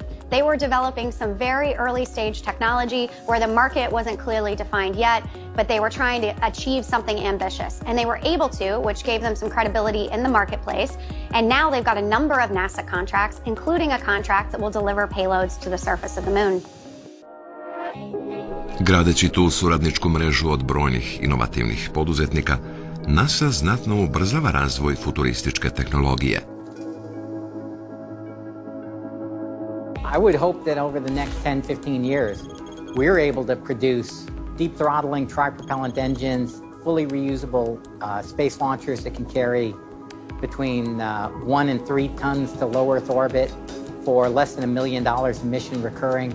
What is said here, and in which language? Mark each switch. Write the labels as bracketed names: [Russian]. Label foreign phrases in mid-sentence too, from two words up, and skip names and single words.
[English] They were developing some very early stage technology where the market wasn't clearly defined yet, but they were trying to achieve something ambitious. And they were able to, which gave them some credibility in the marketplace. And now they've got a number of NASA contracts, including a contract that will deliver payloads to the surface of the moon. [Croatian] Gradeći tu suradničku mrežu od brojnih inovativnih poduzetnika, NASA znatno ubrzava razvoj futurističke tehnologije. [English] I would hope that over the next 10, 15 years, we're able to produce deep throttling tri-propellant engines, fully reusable space launchers that can carry between 1 and 3 tons to low Earth orbit for less than $1 million a mission recurring.